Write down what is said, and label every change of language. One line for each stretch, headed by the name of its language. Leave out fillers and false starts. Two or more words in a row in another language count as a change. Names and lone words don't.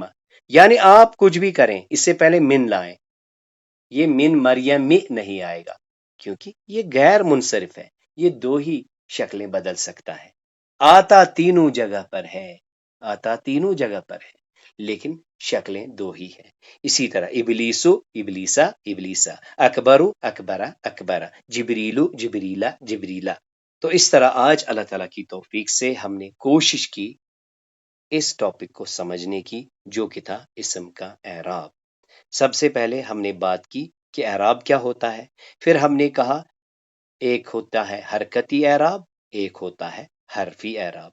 Urdu: یعنی آپ کچھ بھی کریں اس سے پہلے من لائیں، یہ
Arabic: من مریم
Urdu: نہیں آئے گا کیونکہ یہ غیر منصرف ہے، یہ 2 ہی شکلیں بدل سکتا ہے۔ آتا تینوں جگہ پر ہے، آتا تینوں جگہ پر ہے، لیکن شکلیں دو ہی ہیں.
Arabic: اسی طرح ابلیسو ابلیسا ابلیسا، اکبرو اکبرا اکبرا، جبریلو جبریلا جبریلا.
Urdu: تو اس طرح آج اللہ تعالیٰ کی توفیق سے ہم نے کوشش کی اس ٹاپک کو سمجھنے کی، جو کہ تھا اسم کا اعراب. سب سے پہلے ہم نے بات کی کہ اعراب کیا ہوتا ہے. پھر ہم نے کہا ایک ہوتا ہے حرکتی اعراب، ایک ہوتا ہے حرفی اعراب.